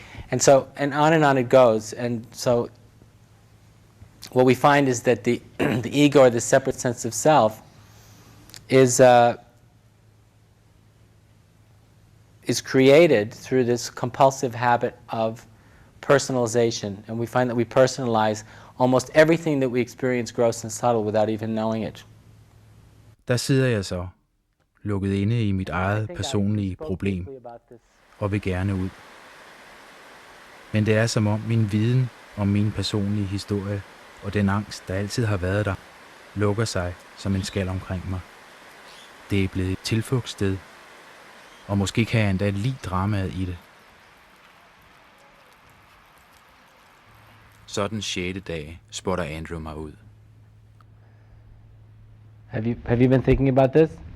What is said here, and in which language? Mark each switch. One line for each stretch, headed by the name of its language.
English: And on it goes. And so what we find is that the ego, or the separate sense of self, is created through this compulsive habit of personalization. And we find that we personalize almost everything that we experience, gross and subtle, without even knowing it.
Danish: Der sidder jeg så, lukket inde i mit eget personlige problem, og vil gerne ud. Men det er som om min viden om min personlige historie og den angst, der altid har været der, lukker sig som en skal omkring mig. Det er blevet et tilflugtssted, og måske kan jeg endda lide dramaet i det. Så den 6. dag spotter Andrew mig ud.
English: Have you been thinking about this?